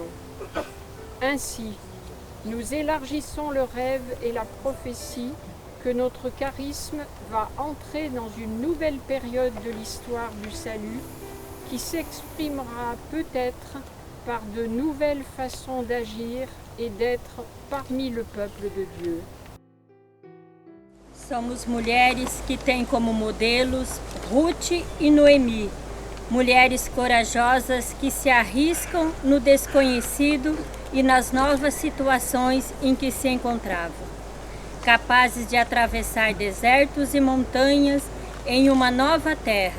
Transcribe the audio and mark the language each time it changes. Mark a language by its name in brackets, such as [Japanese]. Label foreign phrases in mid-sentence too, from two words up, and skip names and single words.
[French] Ainsi, nous élargissons le rêve et la prophétie que notre charisme va entrer dans une nouvelle période de l'histoire du salut qui s'exprimera peut-être par de nouvelles façons d'agir et d'être parmi le peuple de Dieu. [Portuguese] Somos mulheres que têm como modelos Ruth e Noemi, mulheres corajosas que se arriscam no desconhecido e nas novas situações em que se encontravam. Capazes de atravessar desertos e montanhas em uma nova terra.